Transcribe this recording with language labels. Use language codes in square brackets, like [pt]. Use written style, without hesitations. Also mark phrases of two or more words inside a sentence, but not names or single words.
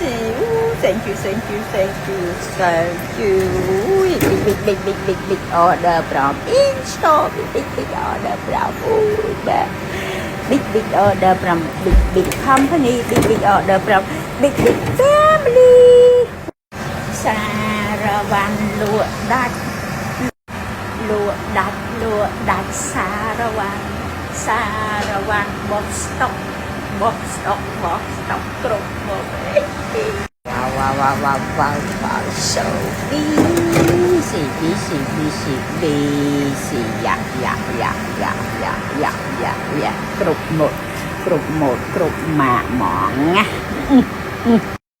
[en] Ooh, thank you, thank you, thank you, thank you. Big order from in-store. Big order from big order from big company. Big order from big family. [km] សារវ៉ាន់លក់ដាច់លក់ដាច់សារវ៉ាន់បោះស្តុកគ្រប់មក [en] wow so busy [km] យ៉ាគ្រប់ម៉ាកហ្មងណា